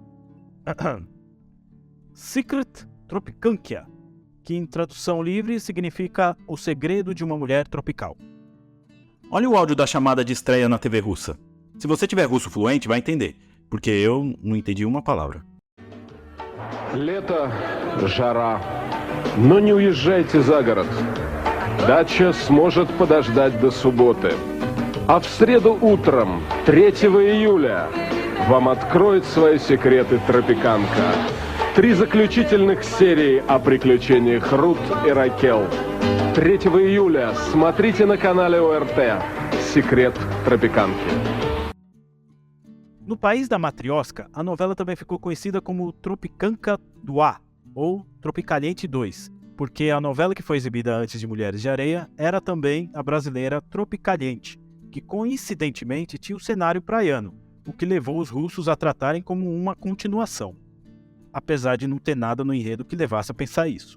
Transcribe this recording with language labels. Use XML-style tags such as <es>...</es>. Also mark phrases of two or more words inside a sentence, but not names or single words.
<pt>Secret Tropicankia, que em tradução livre significa O Segredo de uma Mulher Tropical. Olha o áudio da chamada de estreia na TV russa. Se você tiver russo fluente, vai entender, porque eu não entendi uma palavra.</pt> <ru>Лето, жара. Но не уезжайте за город. Дача сможет подождать до субботы. А в среду утром, 3 июля, вам откроет свои секреты тропиканка. 3 заключительных серии о приключениях Рут и Ракел. 3 июля смотрите на канале ОРТ «Секрет тропиканки».</ru> <pt>No país da matriosca, a novela também ficou conhecida como Tropicanka 2, ou Tropicaliente 2, porque a novela que foi exibida antes de Mulheres de Areia era também a brasileira Tropicaliente, que coincidentemente tinha o cenário praiano, o que levou os russos a tratarem como uma continuação, apesar de não ter nada no enredo que levasse a pensar isso.</pt>